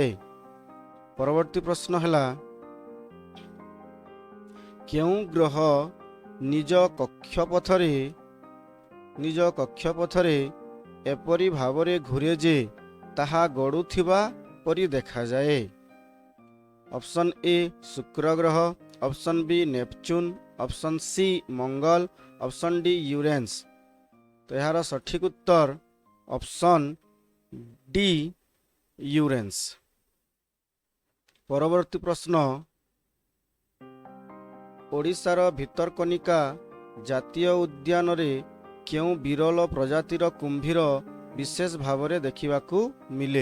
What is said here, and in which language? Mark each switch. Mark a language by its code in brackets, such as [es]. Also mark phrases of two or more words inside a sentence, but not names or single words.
[or] ପରବର୍ତ୍ତୀ ପ୍ରଶ୍ନ ହେଉଛି କେଉଁ ଗ୍ରହ ନିଜ କକ୍ଷପଥରେ ଏପରି ଭାବରେ ଘୁରେ ଯେ ତାହା ଗଡ଼ୁଥିବା ପରି ଦେଖା ଯାଏ? [en] option A [or] ଶୁକ୍ର ଗ୍ରହ, [en] option B [or] ନେପଚୁନ୍, [en] option C [or] ମଙ୍ଗଳ, [en] option D [or] ୟୁରେନ୍ସ। ତ ଏହାର ସଠିକ ଉତ୍ତର [en] option D [or] ୟୁରେନ୍ସ। ପରବର୍ତ୍ତୀ ପ୍ରଶ୍ନ, ଓଡ଼ିଶାର ଭିତରକନିକା ଜାତୀୟ ଉଦ୍ୟାନରେ କେଉଁ ବିରଳ ପ୍ରଜାତିର କୁମ୍ଭୀର ବିଶେଷ ଭାବରେ ଦେଖିବାକୁ ମିଳେ?